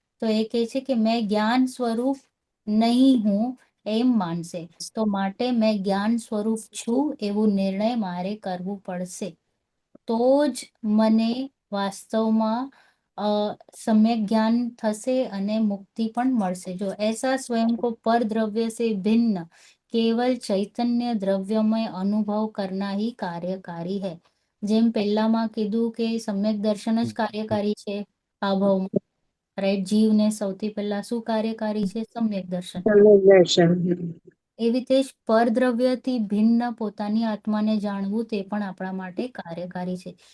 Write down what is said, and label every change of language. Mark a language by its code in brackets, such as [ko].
[gu] તો એ કહે છે કે મેં જ્ઞાન સ્વરૂપ નહીં હું એમ માનશે, તો માટે મેં જ્ઞાન સ્વરૂપ છું એવું નિર્ણય મારે કરવું પડશે, તો જ મને વાસ્તવમાં सम्यक ज्ञान થશે અને મુક્તિ પણ મળશે. [hi] જો ऐसा स्वयं को पर द्रव्य से भिन्न केवल चैतन्य द्रव्यमय अनुभव करना ही कार्यकारी है. [gu] જેમ પહેલામાં કીધું કે સમ્યક દર્શન જ કાર્યકારી છે આ ભાવમાં, રાઈટ? જીવને સૌથી પહેલા શું કાર્યકારી છે? સમ્યક દર્શન. દર્શન. એવી રીતે જ પરદ્રવ્યથી ભિન્ન પોતાની આત્માને જાણવું તે પણ આપણા માટે કાર્યકારી છે.